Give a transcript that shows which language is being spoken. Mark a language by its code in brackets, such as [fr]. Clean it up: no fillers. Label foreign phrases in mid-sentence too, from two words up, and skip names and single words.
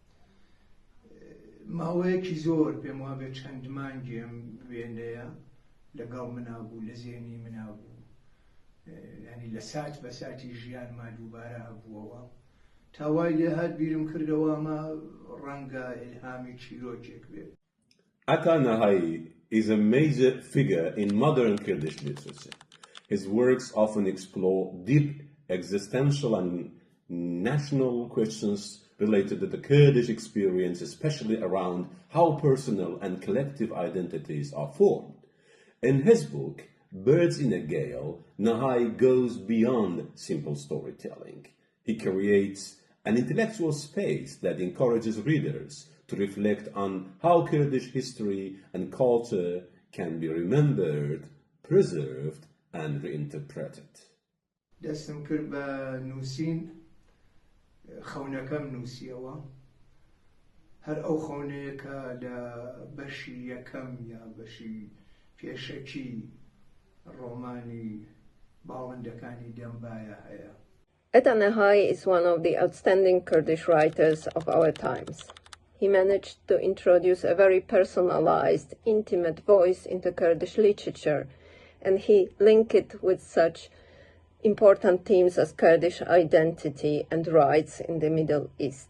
[ckb] ماوەیەکی زۆر پێم وابێ چەند مانگێم وێنەیە لەگەڵ منا بوو، لە زێنی منا بوو، ینی لە سات بە ساتی ژیانما دووبارە هەبووەوە. تاوای لێ هات بیرم کردەوە ئەمە ڕەنگە ئیلهامی چیرۆکێک بێت. [en] Ata Nahai is a major figure in modern Kurdish literature. His works often explore deep existential and national questions related to the Kurdish experience, especially around how personal and collective identities are formed. In his book, Birds in a Gale, Nahai goes beyond simple storytelling. He creates an intellectual space that encourages readers to reflect on how Kurdish history and culture can be remembered, preserved, and reinterpreted. [ckb] دەستم کرد بە نووسین، خەونەکەم نووسیەوە، هەر ئەو خەونەیە کە لە بەشی یەکەم یا بەشی پێشەکی ڕۆمانی باڵندەکانی دەمبایە هەیە. [en] Ata Nahai is one of the outstanding Kurdish writers of our times. He managed to introduce a very personalized, intimate voice into Kurdish literature, and he linked it with such important themes as Kurdish identity and rights in the Middle East.